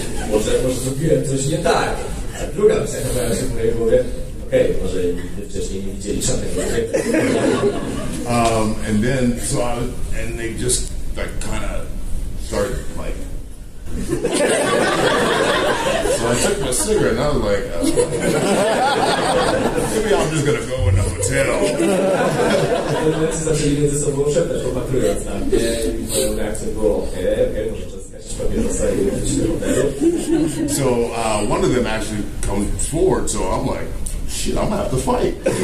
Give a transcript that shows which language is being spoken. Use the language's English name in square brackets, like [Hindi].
[Polish] Może zrobiłem coś nie tak. A druga myśl pojawia się w mojej głowie. Okej, może nigdy wcześniej nie widzieli żadnego obiektu. [English] And then, and they just like kind of started like. So I took my cigarette and I was like, maybe I'm just gonna go in the hotel. [Polish] Zaczęli między sobą szeptać, popatrując na mnie i moją reakcją było okej, może czas zgasić papierosa i wrócić do hotelu. [English] So one of them actually comes forward, so I'm like, shit, I'm gonna have to fight.